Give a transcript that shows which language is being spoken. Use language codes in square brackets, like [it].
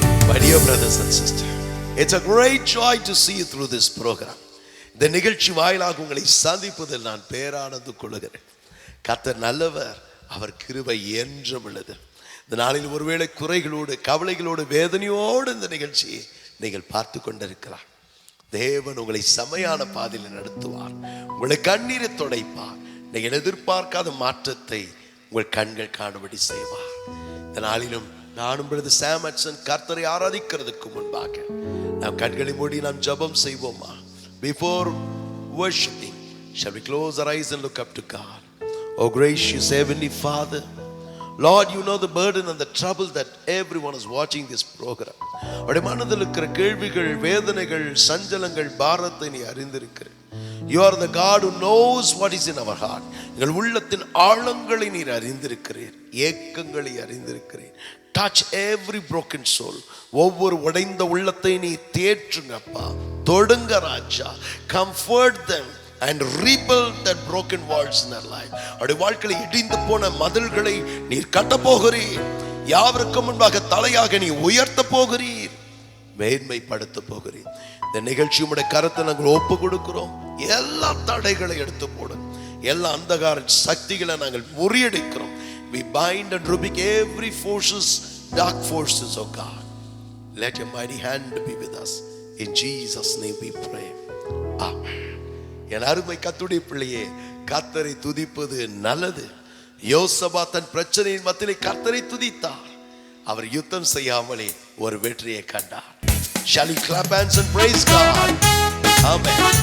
[en] My dear brothers and sisters, it's a great joy to see you through this program. [ta] இந்த நிகழ்ச்சி வாயிலாக உங்களை சந்திப்பதில் நான் பேரானது கொள்கிறேன். கர்த்தர் நல்லவர், அவர் கிருபை என்றும் உள்ளது. இந்த நாளில் ஒருவேளை குறைகளோடு கவலைகளோடு வேதனையோடு இந்த நிகழ்ச்சியை நீங்கள் பார்த்து கொண்டிருக்கிறார். தேவன் உங்களை செமையான பாதையில் நடத்துவார், உங்களை கண்ணீரை துடைப்பார், நீங்கள் எதிர்பார்க்காத மாற்றத்தை உங்கள் கண்கள் காணும்படி செய்வார். இந்த நாளிலும் நானும் பிரதர் சாம் ஹட்சன் கர்த்தரை ஆராதிக்கிறதுக்கு முன்பாக நாம் கண்களை மூடி நாம் ஜெபம் செய்வோமா? [en] Before worshiping, shall we close our eyes and look up to God? Oh gracious heavenly Father, Lord, you know the burden and the trouble that everyone is watching this program. [ta] அவருடைய மனதில் இருக்கிற கேள்விகள், வேதனைகள், சஞ்சலங்கள், பாரத்தை நீ அறிந்திருக்கிற. [en] You are the God who knows what is in our heart. [ta] எங்கள் உள்ளத்தின் ஆழங்களை நீர் அறிந்திருக்கிறீர், ஏக்கங்களை அறிந்திருக்கிறீர். [en] Touch every broken soul. [ta] ஒவ்வொரு உடைந்த உள்ளத்தை நீ தேற்றுங்கப்பா, தொடுங்க ராஜா. [en] Comfort them and rebuild that broken walls in their life. [ta] அவருடைய வாழ்க்கையில் இடிந்து போன மதில்களை நீர் கட்ட போகிறீர். யாவருக்கு முன்பாக தலையாக நீ உயர்த்த போகிறீர், மேன்மைப்படுத்த போகிறீர். இந்த நிகழ்ச்சி உம்முடைய கரத்தை நாங்கள் ஒப்பு கொடுக்கிறோம். எல்லா தடைகளை எடுத்து போடும், எல்லா அந்தகார சக்திகளை நாங்கள் முறியடிக்கிறோம். [en] We bind and rebuke every forces, dark forces, oh God. Let your mighty hand be with us. In Jesus' name we pray. Amen. [ta] என் அருமை கர்த்தருடைய பிள்ளையே, கர்த்தரை துதிப்பது நல்லது. யோசபாத் தன் பிரச்சனையின் மத்தியிலே கர்த்தரை துதித்தார். அவர் யுத்தம் செய்யாமலே ஒரு வெற்றியை கண்டார். [en] Shall we clap hands and praise God? Amen.